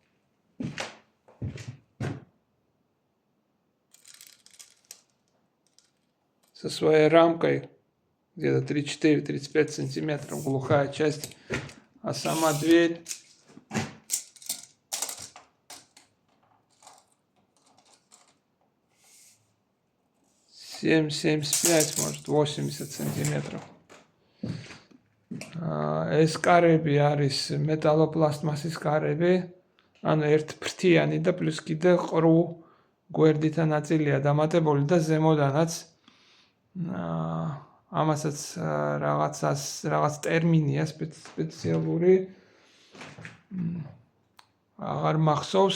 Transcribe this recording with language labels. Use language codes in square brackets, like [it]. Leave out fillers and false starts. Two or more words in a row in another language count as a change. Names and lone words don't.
[ru] Со своей рамкой где-то 34-35 сантиметров глухая часть, а сама дверь (7-75, может 80 сантиметров). [ka] ეს კარები არის მეტალოპლასტმასის კარები, ანუ ერთფრთიანი და პლუს კიდე ყრუ გვერდითა ნაწილია დამატებული და ზემოდანაც ამასაც რაღაც ტერმინია სპეციალური აღარ მახსოვს.